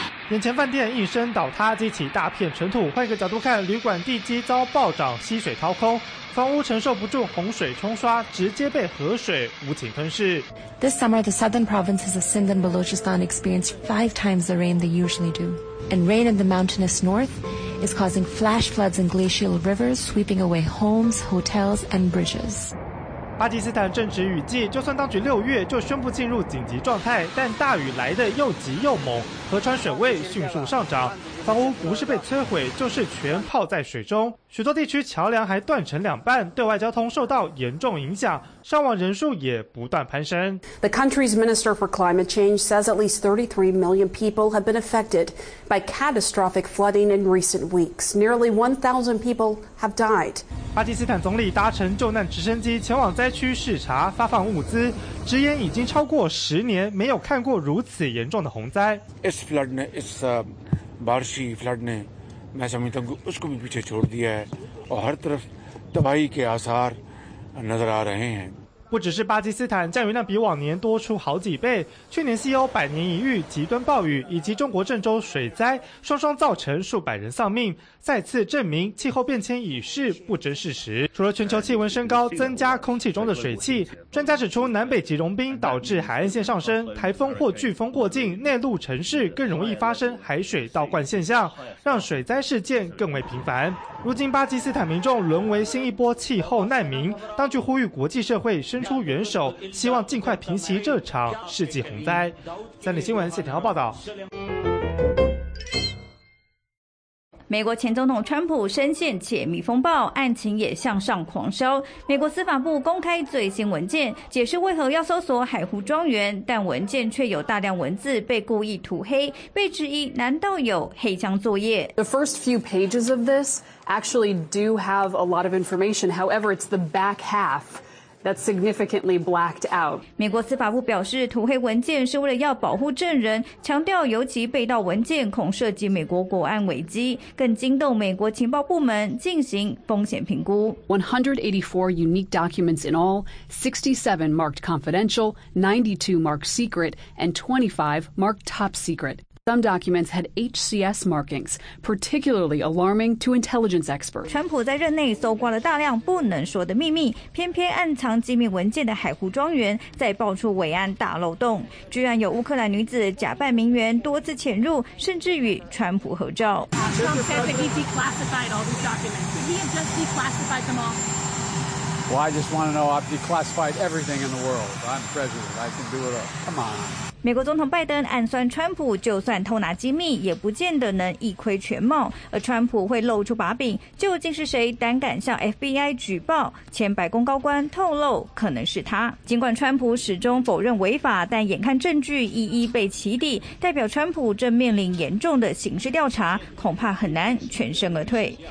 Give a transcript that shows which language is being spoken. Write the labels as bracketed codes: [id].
[zh] 眼前饭店应声倒塌，激起大片尘土。换一个角度看，旅馆地基遭暴涨，溪水掏空，房屋承受不住洪水冲刷，直接被河水无情吞噬。 [en] This summer, the southern provinces of Sindh and Balochistan experienced 5 times the rain they usually do, and rain in the mountainous north is causing flash floods and glacial rivers, sweeping away homes, hotels, and bridges. [zh] 巴基斯坦正值雨季，就算当局六月就宣布进入紧急状态，但大雨来得又急又猛，河川水位迅速上涨，房屋不是被摧毁，就是全泡在水中，许多地区桥梁还断成两半，对外交通受到严重影响，上网人数也不断攀升。 [en] The country's Minister for Climate Change says at least 33 million people have been affected by catastrophic flooding in recent weeks. Nearly 1,000 people have died. [zh] 巴基斯坦总理搭乘救难直升机前往灾区视察，发放物资，直言已经超过10年没有看过如此严重的洪灾。 [en] It's flooding. It's a barshi flooding. [hi] मैं समझता हूँ उसको भी पीछे छोड़ दिया है और हर तरफ तबाही के आसार नजर आ रहे हैं。 [zh] 不只是巴基斯坦，降雨量比往年多出好几倍。去年西欧百年一遇极端暴雨以及中国郑州水灾，双双造成数百人丧命，再次证明气候变迁已是不争事实。除了全球气温升高，增加空气中的水汽，专家指出，南北极融冰导致海岸线上升，台风或飓风过境，内陆城市更容易发生海水倒灌现象，让水灾事件更为频繁。如今巴基斯坦民众沦为新一波气候难民，当局呼吁国际社会伸出援手，希望尽快平息这场世纪洪灾。三立新闻谢霆锋报道。美国前总统川普深陷解密风暴，案情也向上狂烧。美国司法部公开最新文件，解释为何要搜索海湖庄园，但文件却有大量文字被故意涂黑，被质疑难道有黑箱作业。 [en] The first few pages of this actually do have a lot of information. However, it's the back half. That's significantly blacked out. [zh] 美国司法部表示，涂黑文件是为了要保护证人，强调尤其被盗文件恐涉及美国国安危机，更惊动美国情报部门进行风险评估。 [en] 184 unique documents in all, 67 marked confidential, 92 marked secret, and 25 marked top secret. Some documents had HCS markings, particularly alarming to intelligence experts. [zh] 川普在任内搜刮了大量不能说的秘密，偏偏暗藏机密文件的海湖庄园再爆出伟岸大漏洞，居然有乌克兰女子假扮名媛多次潜入，甚至与川普合照。 [en] Trump says that he declassified all these documents. He has just declassified them all. Well, I just want to know I've declassified everything in the world. I'm president. I can do it all. Come on. [zh] 美国总统拜登暗酸川普，就算偷拿机密也不见得能一窥全貌，而川普会露出把柄，究竟是谁胆敢向 FBI 举报？前白宫高官透露可能是他。尽管川普始终否认违法，但眼看证据一一被起底，代表川普正面临严重的刑事调查，恐怕很难全身而退。